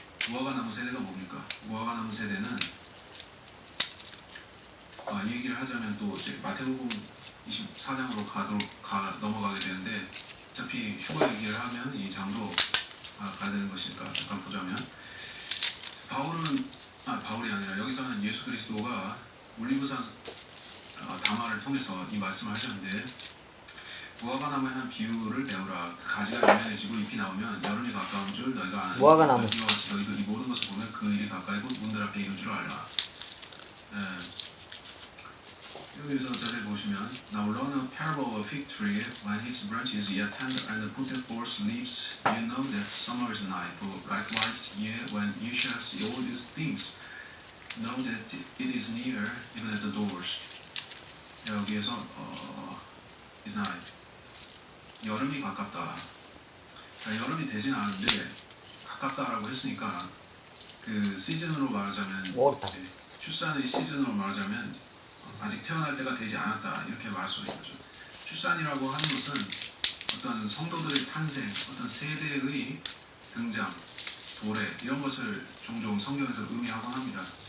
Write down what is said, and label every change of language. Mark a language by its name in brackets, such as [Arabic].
[Korean] 무화과나무 세대가 뭡니까? 무화과나무 세대는 이 얘기를 하자면 또 이제 마태복음 24장으로 넘어가게 되는데 어차피 휴거 얘기를 하면 이 장도 가야 되는 것이니까 잠깐 보자면 바울이 아니라 여기서는 예수 그리스도가 올리브산 담화를 통해서 이 말씀을 하셨는데 무화과나무의 한 비유를 배우라. 그 가지가 유연해지고 잎이 나오면 여름이 가까운 줄 너희가 아는 무화과나무. 이와 같이 너희도 이 모든 것을 보면 그 일이 가까이 곧 문들 앞에 이른 줄 알라. 여기서 자세히 보시면 [English] Now learn a parable of a fig tree when his branch is yet tender and putteth forth leaves. You know that summer is nigh. For likewise ye, when you shall see all these things, know that it is near, even at the doors. [Korean] 여기에서 [English] is nigh. [Korean] 여름이 가깝다. 여름이 되진 않았는데 가깝다라고 했으니까 그 시즌으로 말하자면 출산의 시즌으로 말하자면 아직 태어날 때가 되지 않았다 이렇게 말할 수 있는 거죠. 출산이라고 하는 것은 어떤 성도들의 탄생, 어떤 세대의 등장, 도래 이런 것을 종종 성경에서 의미하곤 합니다.